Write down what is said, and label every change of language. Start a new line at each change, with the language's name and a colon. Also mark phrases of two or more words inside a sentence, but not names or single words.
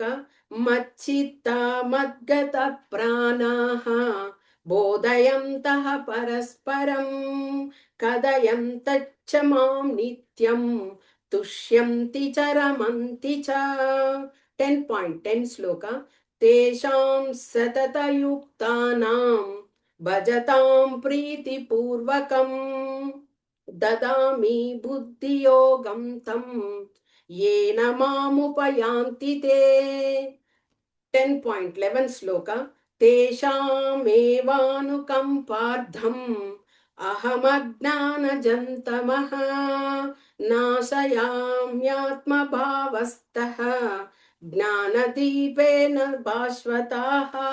Sanskrit: मच्चित्त मद्गत प्राणाः बोधयन्तः परस्परं कथयन्तच्च मां नित्यं तुष्यन्ति च रमन्ति च. 10.10 श्लोक। तेषां सततयुक्तानां भजतां प्रीतिपूर्वकं ददामि बुद्धियोगं तं येन मामुपयान्ति ते. 10.11 శ్లోక. तेषामेवानुकम्पार्थं अहमज्ञानजन्तमः नाशयाम्यात्मभावस्तः ज्ञानदीपेन भास्वताः.